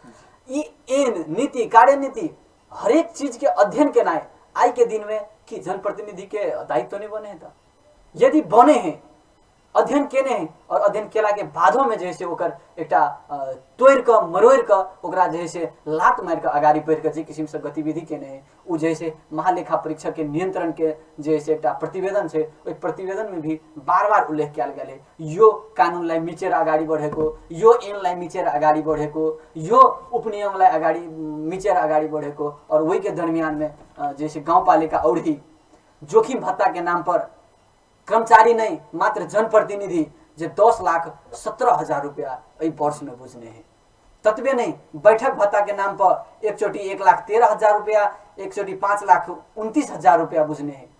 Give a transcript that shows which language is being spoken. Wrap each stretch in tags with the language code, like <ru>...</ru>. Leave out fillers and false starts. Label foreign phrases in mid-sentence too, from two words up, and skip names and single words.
<mai>एन नीति, कार्यनीति, हर एक चीज के अध्ययन केना आई के दिन में कि जनप्रतिनिधि के दायित्व नहीं बने था। यदि बने हैं, अध्ययन केने हैं और अध्ययन केला के बादों में जैसे ओकर एकटा तोड़ के मरोड़ के ओकरा जैसे लात मार के आगाड़ी बढ़ के जे किस्म से गतिविधि केने हैं, उ जैसे महालेखा परीक्षक के नियंत्रण के जैसे एकटा प्रतिवेदन है, ओहि प्रतिवेदन में भी बार बार उल्लेख किया गया है,</mai> <ne>यो कानून लाई मिचेर आगाड़ी बढ़ेको, यो ऐन लाई मिचेर आगाड़ी बढ़ेको, यो उपनियम लाई आगाड़ी मिचेर आगाड़ी बढ़ेको।</ne> <mai>और वही के दरमियान में जैसे गाँव पालिका और ही जोखिम भत्ता के नाम पर कर्मचारी नहीं मात्र जनप्रतिनिधि जे 10,17,000 रुपया वर्ष में बुझने हैं। तत्वे नहीं, बैठक भत्ता के नाम पर एक चोटी 1,13,000 रुपया, एक चोटी 5,29,000 रुपया बुझने हैं।</mai>